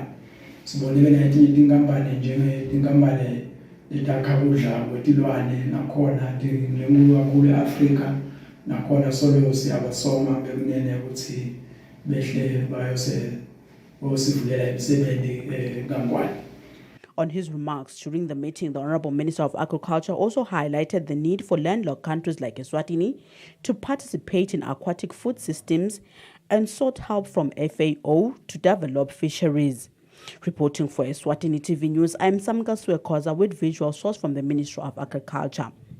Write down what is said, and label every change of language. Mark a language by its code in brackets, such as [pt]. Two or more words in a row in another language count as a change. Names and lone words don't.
[ss] Sibonile netinye tinkampani njengeinkampani letakha kudla kwetilwane nakhona lenkulu kakhulu eAfrika nakhona solo siyabasoma bekunene ukuthi behle bayosivulela imisebenzi kaNgwane. [en] On his remarks during the meeting, the Honourable Minister of Agriculture also highlighted the need for landlocked countries like Eswatini to participate in aquatic food systems and sought help from FAO to develop fisheries. Reporting for Eswatini TV News, I'm Samga Swekoza with visual source from the Ministry of Agriculture.